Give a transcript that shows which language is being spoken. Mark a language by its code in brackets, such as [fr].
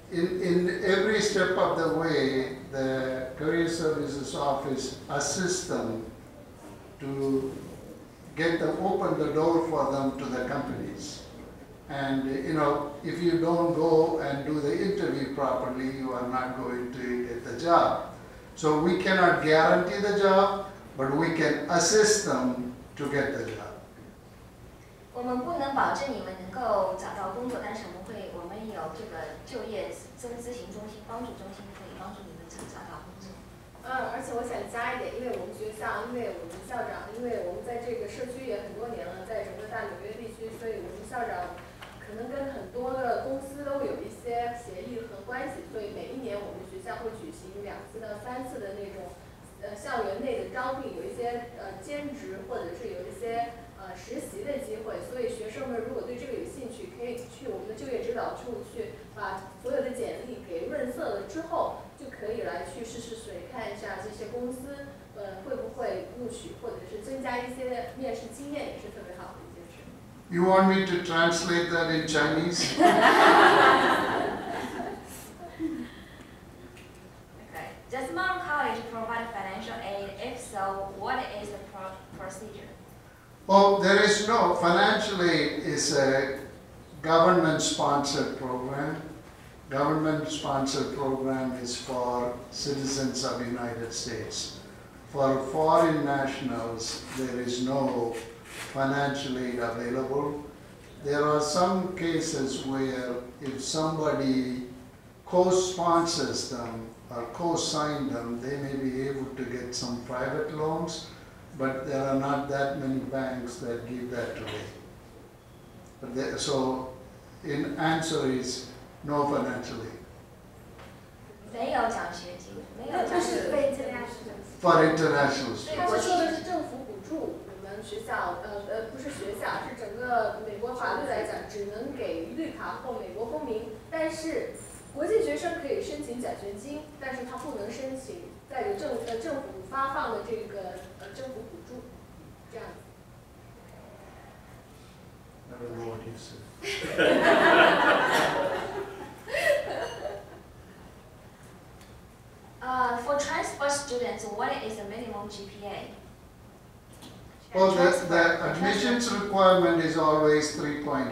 [en] In every step of the way, the career services office assists them to open the door for them to the companies. And you know, if you don't go and do the interview properly, you are not going to get the job. So we cannot guarantee the job, but we can assist them to get the job. [zh] 我们不能保证你们能够找到工作，但是我们有这个就业咨询中心、帮助中心，可以帮助你们找到工作。而且我想加一点，因为我们学校，因为我们校长，因为我们在这个社区也很多年了。大纽约地区，所以我们校长可能跟很多的公司都有一些协议和关系，所以每一年我们学校会举行2次到3次的那种校园内的招聘，有一些兼职或者是有一些实习的机会，所以学生们如果对这个有兴趣，可以去我们的就业指导处去把所有的简历给润色了之后，就可以来去试试水，看一下这些公司会不会录取，或者是增加一些面试经验，也是特别好的一件事。 [en] You want me to translate that in Chinese? Okay. Does Mount College provide financial aid? If so, what is the procedure? Oh, there is no. Financial aid is a government-sponsored program. Government-sponsored program is for citizens of the United States. For foreign nationals, there is no financial aid available. There are some cases where if somebody co-sponsors them or co-sign them, they may be able to get some private loans, but there are not that many banks that give that away. But so, in answer is no financial aid. [zh] 没有奖学金，没有奖学金。非这样是。 [en] For international [zh] 他 [en] students. [zh] 说的是政府补助，我们学校不是学校，是整个美国法律来讲，只能给绿卡或美国公民，但是国际学生可以申请奖学金，但是他不能申请在有政府发放的这个政府补助，这样子。 [en] I don't know what you said. For transport students, what is the minimum GPA? Well, the admissions requirement is always 3.0.